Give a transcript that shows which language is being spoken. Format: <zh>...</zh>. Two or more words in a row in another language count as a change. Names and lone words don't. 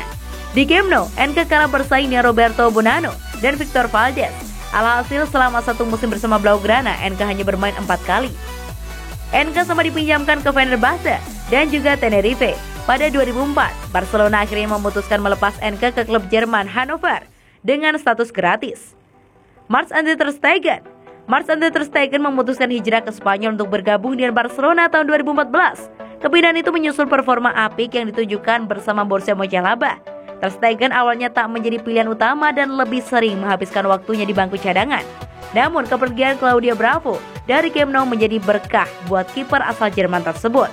<id>Di Camp Nou, Enke kalah bersaing dengan Roberto Bonanno dan Victor Valdés. Alhasil selama 1 musim bersama Blaugrana, Enke hanya bermain 4 kali. Enke sempat dipinjamkan ke Fenerbahce dan juga Tenerife. Pada 2004, Barcelona akhirnya memutuskan melepas Enke ke klub Jerman Hannover dengan status gratis. Marc-André ter Stegen. Marc-André ter Stegen memutuskan hijrah ke Spanyol untuk bergabung dengan Barcelona tahun 2014. Kepindahan itu menyusul performa apik yang ditunjukkan bersama Borussia Mönchengladbach. Ter Stegen awalnya tak menjadi pilihan utama dan lebih sering menghabiskan waktunya di bangku cadangan. Namun kepergian Claudio Bravo dari Camp Nou menjadi berkah buat kiper asal Jerman tersebut.</id>